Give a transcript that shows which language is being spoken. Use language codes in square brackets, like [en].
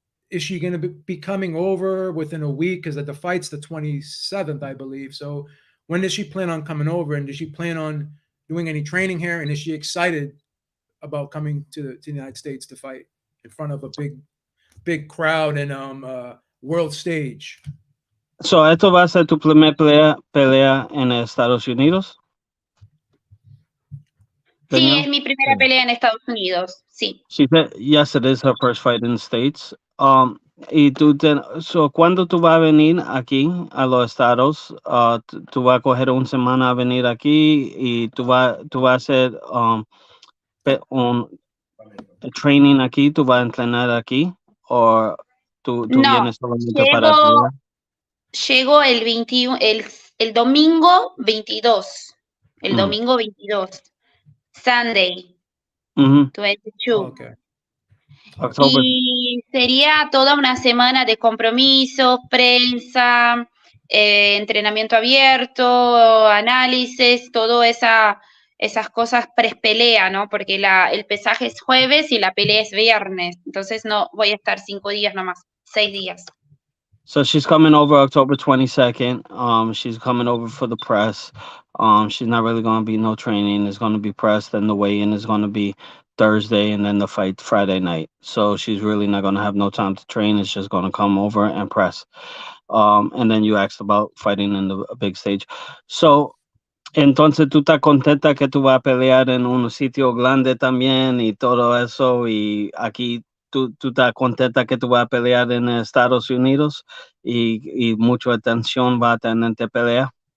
[en] Is she going to be coming over within a week? Because the fight's the 27th, I believe. So when does she plan on coming over? And does she plan on doing any training here? And is she excited about coming to the United States to fight in front of a big crowd and world stage? [es] So, ¿esto va a ser tu primer pelea en Estados Unidos? Sí, es mi primera pelea en Estados Unidos, sí. [en] She said, yes, it is her first fight in the States. [es] Y so, ¿cuándo tú vas a venir aquí a los Estados? Tú vas a coger una semana a venir aquí y tú vas a hacer un training aquí, tú vas a entrenar aquí, o tú vienes solamente para pelear. Llego el 21, el domingo 22. El domingo 22. [en] Sunday. [es] 22. [en] Okay. October. [es] Y sería toda una semana de compromisos, prensa, entrenamiento abierto, análisis, todas esas cosas pre-pelea, ¿no? Porque el pesaje es jueves y la pelea es viernes. Entonces no voy a estar 5 días nomás, 6 días. [en] So she's coming over October 22nd. She's coming over for the press. She's not really going to be no training. It's going to be press. Then the weigh-in is going to be Thursday, and then the fight Friday night. So she's really not going to have no time to train. It's just going to come over and press. And then you asked about fighting in the big stage. [es] So, entonces tú estás contenta que tú vas a pelear en un sitio grande también y todo eso, y aquí tú estás contenta que tú vas a pelear en Estados Unidos y mucha atención va a tener esta pelea.